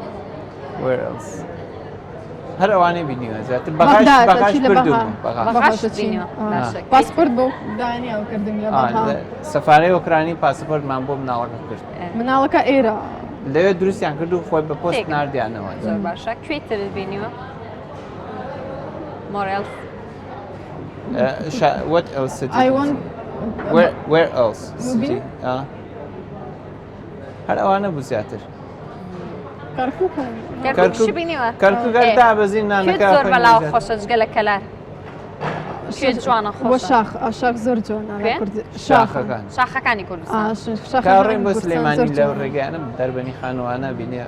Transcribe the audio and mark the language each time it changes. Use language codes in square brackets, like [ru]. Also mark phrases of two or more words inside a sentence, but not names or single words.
[ckb] هەر ئەوانەی بینیوە زیاتر بەغاش پاسپۆرت بۆ دانیاو کردم لە سەفارەی ئۆکرانی پاسپۆرتمان بۆ مناڵەکە کرد مناڵەکە ئێرە لەوێ دروستیان کرد و خۆی بە پۆست ناردیانەوە زۆر باشە کوێتر بینیوە؟ [en] More else? What else city? Where else city? [ckb] هەر ئەوانە بوو زیاتر کەرکووک بینیوە کەرکووکەر دابەزین نانەکە زۆر بەلاو خۆشە جگە لە کەلار جوانە بۆ خۆش شاخ زۆر جوانە شاخەکان شاخەکانی کوردستان کاڕێن بۆ سلێمانی لەو ڕێگەیانم دەربەنی خانوانە بینێ